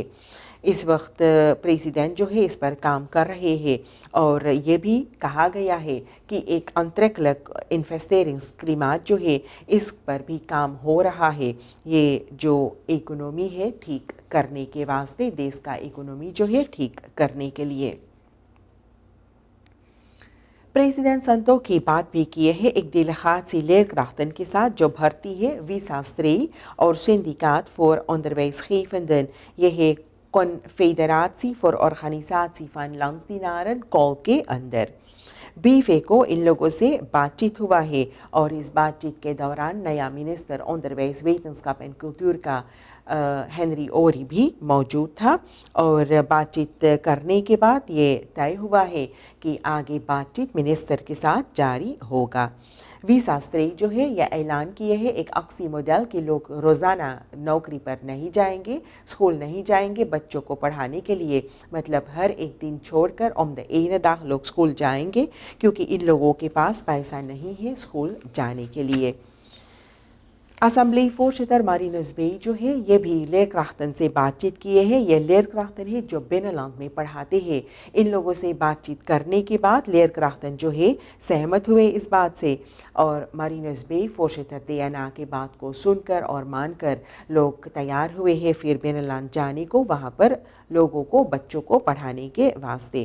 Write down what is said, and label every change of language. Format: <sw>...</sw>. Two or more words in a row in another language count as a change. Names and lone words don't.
<hns>इस वक्त प्रेसिडेंट जो है इस पर काम कर रहे हैं और ये भी कहा गया है कि एक</hns> <nl>aantrekkelijk investeringsklima</nl> <hns>जो है इस पर भी काम हो रहा है। ये जो इकोनॉमी है ठीक करने के वास्ते देश का इकोनॉमी जो है ठीक करने के लिए। प्रेसिडेंट संतोखी बात भी किए है एक</hns> <nl>delegatie leerkrachten</nl> <hns>के साथ जो भर्ती है Wisas-3 और Syndicaat voor Onderwijsgevenden. ये है Confederatie voor Organisatie van Landsdienaren कॉल के अंदर। बीफे को इन लोगों से बातचीत हुआ है और इस बातचीत के दौरान नया मिनिस्टर</hns> <nl>onderwijs, wetenschap en cultuur</nl> <hns>का हेनरी ओरी भी मौजूद था और बातचीत करने के बाद ये तय हुआ है कि आगे बातचीत मिनिस्टर के साथ जारी होगा। Wisas-3 जो है यह ऐलान किए है एक</hns> <nl>actie model</nl> <hns>के लोग रोज़ाना नौकरी पर नहीं जाएंगे, स्कूल नहीं जाएंगे बच्चों को पढ़ाने के लिए, मतलब हर एक दिन छोड़कर</hns> <nl>om de ene dag</nl> <hns>लोग स्कूल जाएंगे क्योंकि इन लोगों के पास पैसा नहीं है स्कूल जाने के लिए। असम्बली voorzitter Marinus Bey जो है ये भी leerkrachten से बातचीत किए हैं। ये leerkrachten है जो बिnnenland में पढ़ाते हैं। इन लोगों से बातचीत करने के बाद leerkrachten जो है सहमत हुए इस बात से और Marinus Bey voorzitter DNA के बात को सुनकर और मानकर लोग तैयार हुए हैं फिर बिnnenland जाने को, वहाँ पर लोगों को बच्चों को पढ़ाने के वास्ते।</hns>